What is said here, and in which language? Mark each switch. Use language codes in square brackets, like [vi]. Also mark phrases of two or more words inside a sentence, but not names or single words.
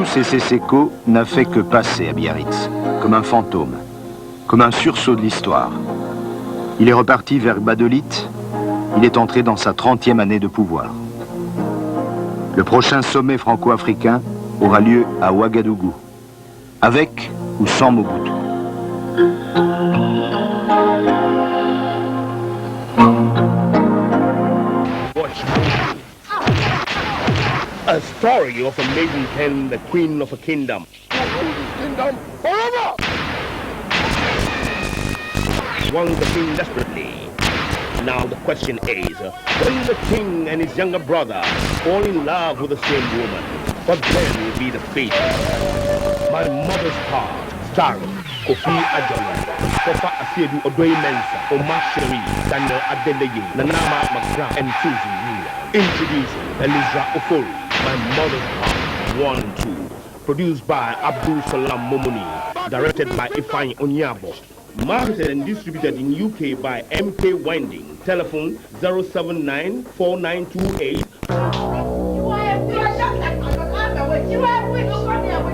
[fr] Moïse Seko n'a fait que passer à Biarritz, comme un fantôme, comme un sursaut de l'histoire. Il est reparti vers Badelit, il est entré dans sa 30e année de pouvoir. Le prochain sommet franco-africain aura lieu à Ouagadougou, avec ou sans Mobutu. [en] A story of a maiden hen, the queen of a kingdom. Kingdom forever! Wants the king desperately. Now the question is, when the king and his younger brother fall in love with the same woman, what then will be the fate? My Mother's Heart, starring Kofi Adjala, Kofa Asiedu Odoye Mensa, Omar Sherry, Daniel Adeleye, Nanama McGrath, and Susan Miller. Introducing Elizra Ofori, My Mother's Heart 1 and 2. Produced by Abdul Salam Momoni. Directed by Ifeanyi Onyabo. Marketed and distributed in UK by MK Winding. Telephone 079-4928.